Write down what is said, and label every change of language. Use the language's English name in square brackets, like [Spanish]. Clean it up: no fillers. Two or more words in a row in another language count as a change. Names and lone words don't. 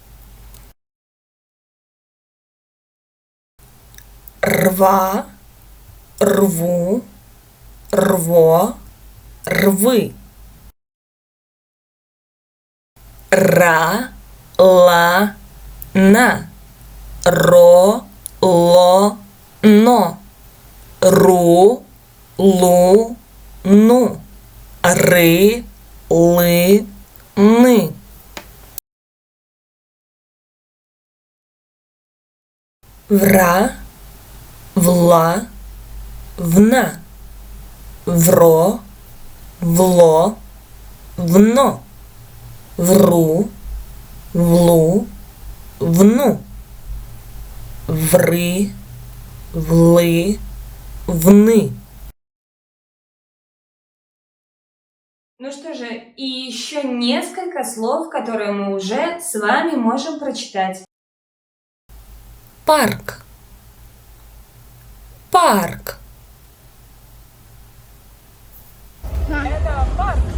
[Russian] Рва, рву, рво, рвы. Ра, ла, на, ро, ло, но, ру, лу, ну, ры, лы, ны. Вра, вла, вна, вро, вло, вно, вру, влу, вну, вры, влы, вны. Ну что же, и еще несколько слов, которые мы уже с вами можем прочитать. Парк, парк. Это парк.